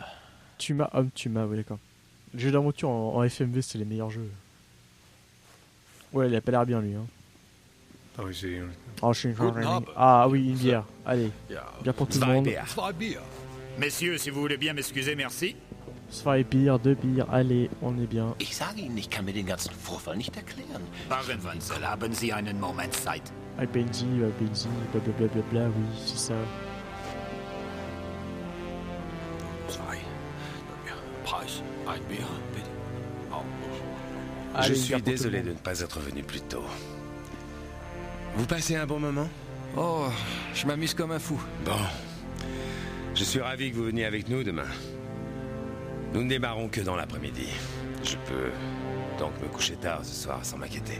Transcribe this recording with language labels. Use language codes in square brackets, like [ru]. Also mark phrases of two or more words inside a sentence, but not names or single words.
[fr] Tuma, homme Tuma, oui d'accord. Les jeux d'aventure en FMV, c'est les meilleurs jeux. Ouais, il a pas l'air bien lui. Hein. Ah oui, c'est... Oh, je suis ah oui, une bière. Allez, bière pour tout le monde. Freibier. Messieurs, si vous voulez bien m'excuser, merci. [de] Zwei Bier, [fr] 2 bières, allez, on est bien. [de] Ich sage Ihnen, ich kann mir den ganzen Vorfall nicht erklären. Baron Wenzel, haben Sie einen Moment Zeit? [fr] Benzi, blablabla, oui, c'est ça. [de] Zwei. Preis. Ein Bier, bitte. [fr] Je Allez, une suis bière pour tout le désolé monde. de ne pas être venu plus tôt. Vous passez un bon moment? Oh, je m'amuse comme un fou. Bon. Je suis ravi que vous veniez avec nous demain. Nous ne démarrons que dans l'après-midi. Je peux donc me coucher tard ce soir sans m'inquiéter.